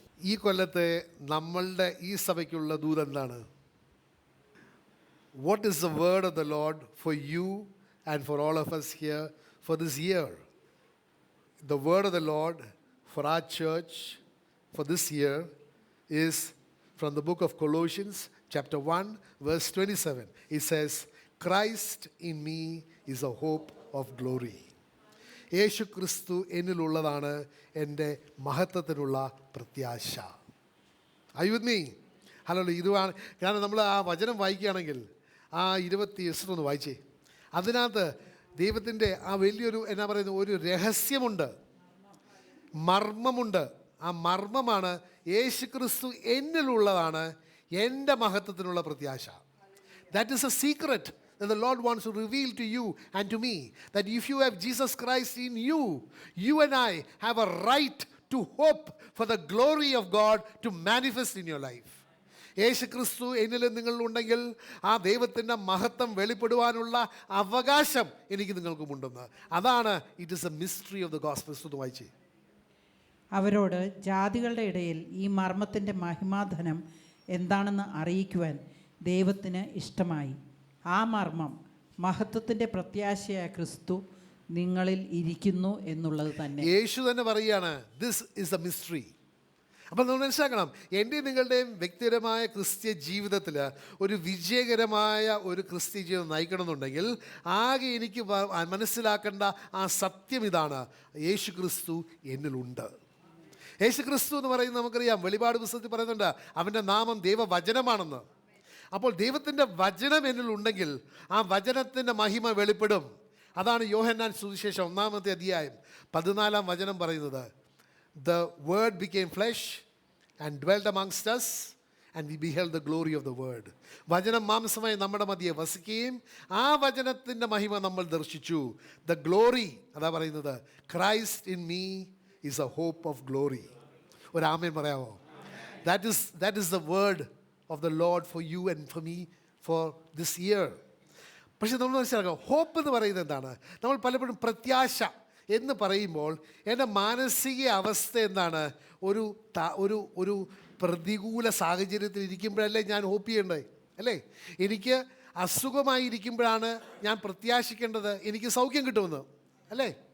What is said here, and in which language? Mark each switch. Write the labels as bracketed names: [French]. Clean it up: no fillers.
[Malayalam] ഈ കൊല്ലത്തെ നമ്മളുടെ ഈ സഭയ്ക്കുള്ള ദൂത് എന്താണ്? [English] What is the word of the Lord for you and for all of us here for this year? The word of the Lord for our church for this year is from the book of Colossians chapter 1 verse 27. It says, Christ in me is a hope of glory. [Malayalam] യേശു ക്രിസ്തു എന്നിലുള്ളതാണ് എൻ്റെ മഹത്വത്തിനുള്ള പ്രത്യാശ. [English] Are you with me? [Malayalam] Hello, ഇതുമാണ്. കാരണം നമ്മൾ ആ വചനം വായിക്കുകയാണെങ്കിൽ ആ 20 വായിച്ചേ. അതിനകത്ത് ദൈവത്തിൻ്റെ ആ വലിയൊരു എന്നാ പറയുന്നത് ഒരു രഹസ്യമുണ്ട്, മർമ്മമുണ്ട്. ആ മർമ്മമാണ് യേശു ക്രിസ്തു എന്നിലുള്ളതാണ് എൻ്റെ മഹത്വത്തിനുള്ള പ്രത്യാശ. [English] That is a secret that the Lord wants to reveal to you and to me. That if you have Jesus Christ in you, you and I have a right to hope for the glory of God to manifest in your life. [Malayalam] യേശു ക്രിസ്തു എന്നിലും നിങ്ങളിലുണ്ടെങ്കിൽ ആ ദൈവത്തിൻ്റെ മഹത്വം വെളിപ്പെടുവാനുള്ള അവകാശം എനിക്ക് നിങ്ങൾക്കുമുണ്ടെന്ന്. അതാണ് [English] It is a mystery of the gospel. [Malayalam] എന്ന് വായിച്ചേ. അവരോട് ജാതികളുടെ ഇടയിൽ ഈ മർമ്മത്തിൻ്റെ മഹിമാധനം എന്താണെന്ന് അറിയിക്കുവാൻ ദൈവത്തിന് ഇഷ്ടമായി. ആ മർമ്മം മഹത്വത്തിൻ്റെ പ്രത്യാശയായ ക്രിസ്തു നിങ്ങളിൽ ഇരിക്കുന്നു എന്നുള്ളത് തന്നെ. യേശു തന്നെ പറയുകയാണ്, [English] This is a mystery. [Malayalam] അപ്പം നമ്മൾ മനസ്സിലാക്കണം, എൻ്റെയും നിങ്ങളുടെയും വ്യക്തിപരമായ ക്രിസ്ത്യ ജീവിതത്തിൽ ഒരു വിജയകരമായ ഒരു ക്രിസ്ത്യ ജീവിതം നയിക്കണമെന്നുണ്ടെങ്കിൽ ആകെ എനിക്ക് മനസ്സിലാക്കേണ്ട ആ സത്യം ഇതാണ്: യേശു ക്രിസ്തു എന്നിലുണ്ട്. യേശു ക്രിസ്തു എന്ന് പറയുന്നത് നമുക്കറിയാം, വെളിപാട് പുസ്തകത്തിൽ പറയുന്നുണ്ട് അവൻ്റെ നാമം ദൈവവചനമാണെന്ന്. അപ്പോൾ ദൈവത്തിൻ്റെ വചനം എന്നിലുണ്ടെങ്കിൽ ആ വചനത്തിൻ്റെ മഹിമ വെളിപ്പെടും. അതാണ് യോഹന്നാൻ സുവിശേഷം 1-ാമത്തെ അധ്യായം 14-ാം വചനം പറയുന്നത്. [English] The word became flesh and dwelt amongst us and we beheld the glory of the word. [Malayalam] വചനം മാംസമായി നമ്മുടെ മധ്യേ വസിക്കുകയും ആ വചനത്തിൻ്റെ മഹിമ നമ്മൾ ദർശിച്ചു. [English] The glory, [Malayalam] അതാ പറയുന്നത്, [English] Christ in me is a hope of glory. [Malayalam] ഒരു ആമേൻ പറയാമോ? [English] That is the word of the Lord for you and for me for this year. [Malayalam] പക്ഷേ നമ്മൾ മനസ്സിലാക്കുക, ഹോപ്പ് എന്ന് പറയുന്നത് എന്താണ്? നമ്മൾ പലപ്പോഴും പ്രത്യാശ എന്ന് പറയുമ്പോൾ എൻ്റെ മാനസിക അവസ്ഥ എന്താണ്? ഒരു ഒരു പ്രതികൂല സാഹചര്യത്തിൽ ഇരിക്കുമ്പോഴല്ലേ ഞാൻ ഹോപ്പ് ചെയ്യേണ്ടത്, അല്ലേ? എനിക്ക് അസുഖമായിരിക്കുമ്പോഴാണ് ഞാൻ പ്രത്യാശിക്കേണ്ടത് എനിക്ക് സൗഖ്യം കിട്ടുമെന്ന്, അല്ലേ?